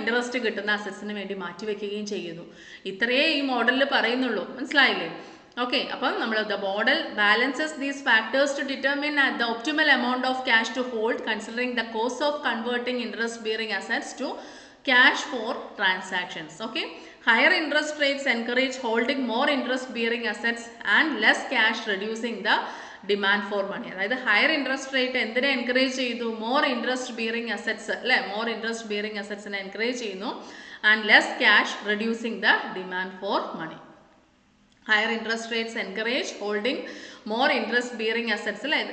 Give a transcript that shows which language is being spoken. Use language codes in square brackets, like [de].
[ml] Interest കിട്ടുന്ന അസറ്റ്സിന് വേണ്ടി മാറ്റിവെക്കുകയും ചെയ്യുന്നു. ഇത്രയേ ഈ മോഡലിൽ പറയുന്നുള്ളൂ. മനസ്സിലായില്ലേ? [en] okay, [ml] അപ്പം നമ്മൾ [en] The model balances these factors to determine the optimal amount of cash to hold considering the cost of converting interest bearing assets to cash for transactions. Okay, higher interest rates encourage holding more interest bearing assets and less cash, reducing the demand for money. [ml] അതായത് higher interest rate എന്തിനെ encourage ചെയ്തു? [en] more interest bearing assets [ml] അല്ലേ. More interest bearing അസറ്റ്സിനെ encourage ചെയ്യുന്നു. [en] And less cash, reducing the demand for money. Higher interest rates encourage holding more interest bearing assets [ml] അല്ലേ.